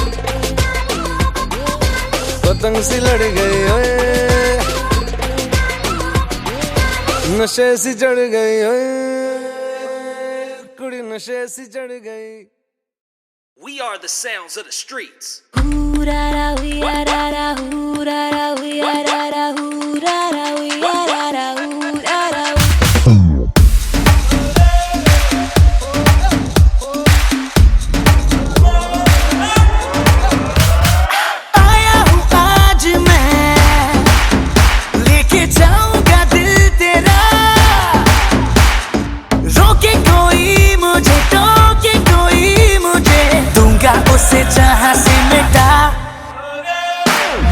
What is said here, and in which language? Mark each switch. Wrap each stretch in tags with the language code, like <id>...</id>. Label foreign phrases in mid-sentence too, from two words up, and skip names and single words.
<hi>पतंग सी लड़ गई ओए, नशे सी चढ़ गई ओए कुड़ी, नशे सी चढ़ गई।</hi> <en>We are the sounds of the streets. Hoo-ra-ra, wee-ra-ra-ra, hoo-ra-ra, wee-ra-ra-ra, hoo-ra-ra, wee-ra-ra-ra, hoo-ra-ra.</en> <hi>आया हूँ आज मैं, लेके जाऊंगा दिल तेरा, रोके कोई मुझे, टोके कोई मुझे, दूंगा उसे जहां से मिटा।</hi>